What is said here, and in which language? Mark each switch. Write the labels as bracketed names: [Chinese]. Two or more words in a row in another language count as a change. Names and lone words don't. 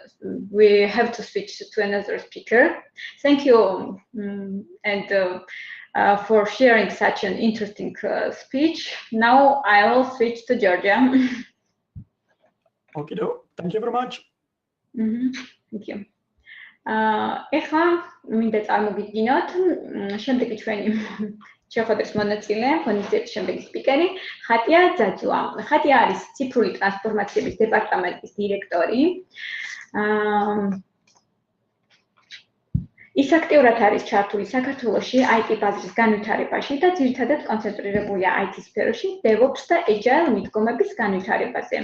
[English] We have to switch to another speaker. Thank you. And for sharing such an interesting speech. Now I will switch to Georgia. Okay, thank you very much. Thank you. [Georgian] ეხლა მინდა წარმოგიდგინოთ შემდეგი ჩვენი შეხვედრის მონაწილე, ღონისძიების შემდეგი სპიკერი, ხატია ძაძუა. ხატია არის ციფრული ტრანსფორმაციების დეპარტამენტის დირექტორი. ის აქტიურად არის ჩართული საქართველოში IT ბაზრის განვითარებაში და ძირითადად კონცენტრირებულია IT სფეროში, DevOps და Agile მიდგომების განვითარებაზე.